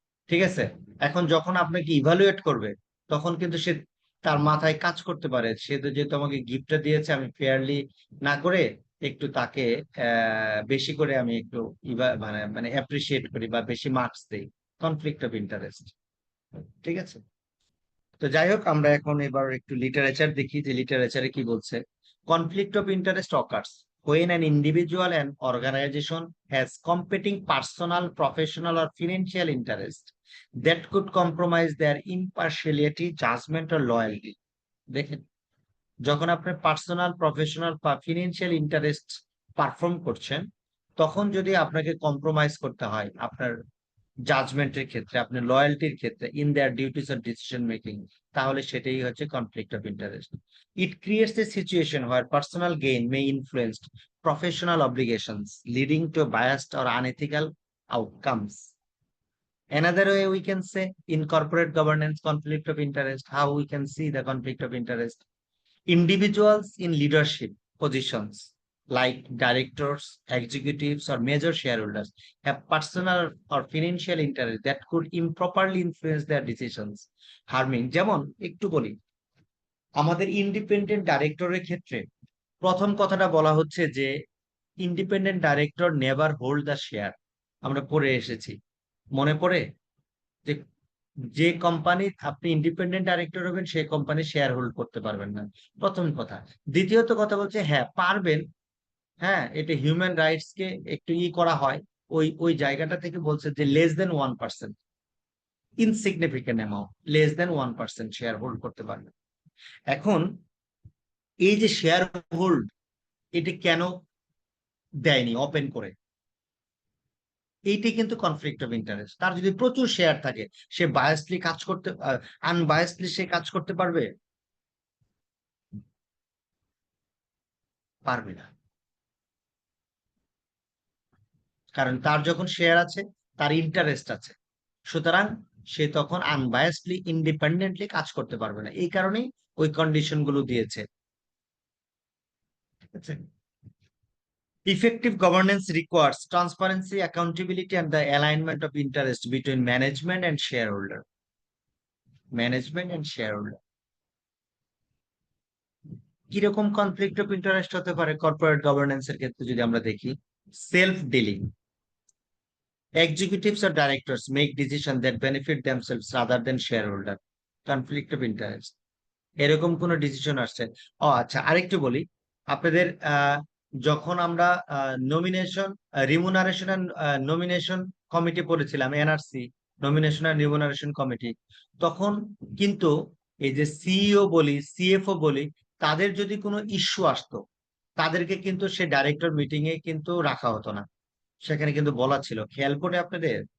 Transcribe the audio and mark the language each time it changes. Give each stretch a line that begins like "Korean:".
Bangla: ঠিক আছে, এখন যখন আপনাকে ইভালুয়েট করবে তখন কিন্তু সে, তার মাথায় কাজ করতে পারে, সে তো যেহেতু আমাকে গিফটটা দিয়েছে, আমি ফেয়ারলি না করে একটু তাকে বেশি করে আমি একটু মানে মানে অ্যাপ্রিসিয়েট করি বা বেশি মার্কস দিই, কনফ্লিক্ট অফ ইন্টারেস্ট। ঠিক আছে, তো যাই হোক, আমরা এখন এবার একটু লিটারেচার দেখি যে লিটারেচারে কি বলছে। Conflict of interest occurs
English: when an individual and organization has competing personal, professional, or financial interest that could compromise their impartiality, judgment, or loyalty.
Bangla: দেখেন, যখন আপনার পার্সোনাল, প্রফেশনাল বা ফিনান্সিয়াল ইন্টারেস্ট পারফর্ম করছেন, তখন যদি আপনাকে কম্প্রোমাইজ করতে হয় আপনার জাজমেন্টের ক্ষেত্রে, আপনার লয়্যালটির ক্ষেত্রে,
English: in their duties or decision making,
Bangla: তাহলে সেটাই হচ্ছে conflict of interest.
English: It creates a situation where personal gain may influence professional obligations leading to biased or unethical outcomes. Another way we can say in corporate governance conflict of interest, how we can see the conflict of interest. Individuals in leadership positions like directors, executives, or major shareholders have personal or financial interest that could improperly influence their decisions, harming,
Bangla: যেমন একটু বলি, আমাদের independent ডাইরেক্টরের ক্ষেত্রে প্রথম কথাটা বলা হচ্ছে যে independent director never hold the share. আমরা পড়ে এসেছি, মনে পড়ে, যে যে কোম্পানি আপনি ইন্ডিপেন্ডেন্ট ডাইরেক্টর হবেন সেই কোম্পানি শেয়ার হোল্ড করতে পারবেন না, প্রথম কথা। দ্বিতীয়ত কথা বলছে হ্যাঁ পারবেন, হ্যাঁ এটা হিউম্যান রাইটস কে একটু করা হয়, ওই ওই জায়গাটা থেকে বলছে যে less than 1%, insignificant amount, less than 1% share hold করতে পারবেন। এখন এই যে শেয়ার হোল্ড, এটা কেন দেয়নি ওপেন করে, এইটাই কিন্তু কনফ্লিক্ট অফ ইন্টারেস্ট। তার যদি প্রচুর শেয়ার থাকে, সে বায়াসলি কাজ করতে, আনবায়াসলি সে কাজ করতে পারবে? পারবে না, কারণ তার যখন শেয়ার আছে, তার ইন্টারেস্ট আছে, সুতরাং সে তখন আনবায়াসলি ইন্ডিপেন্ডেন্টলি কাজ করতে পারবে না, এই কারণেই ওই কন্ডিশন গুলো দিয়েছে। ঠিক আছে,
English: effective governance requires transparency, accountability, and the alignment of interest between management and shareholder. Management and shareholder.
Bangla: কিরকম কনফ্লিক্ট অফ ইন্টারেস্ট হতে পারে কর্পোরেট গভর্নেন্সের ক্ষেত্রে যদি আমরা দেখি?
English: Self dealing, executives or directors make decisions that benefit themselves rather than shareholder, conflict of interest.
Bangla: এরকম কোন decision আসছে? ও আচ্ছা, আরেকটু বলি, আপনাদের যখন আমরা nomination, remuneration and nomination committee পড়েছিলাম, NRC, nomination and remuneration committee, তখন কিন্তু এই যে সিইও বলি, সিএফও বলি, তাদের যদি কোনো ইস্যু আসতো, তাদেরকে কিন্তু সে ডাইরেক্টর মিটিং এ কিন্তু রাখা হতো না, সেখানে কিন্তু বলা ছিল, খেয়াল করে আপনাদের,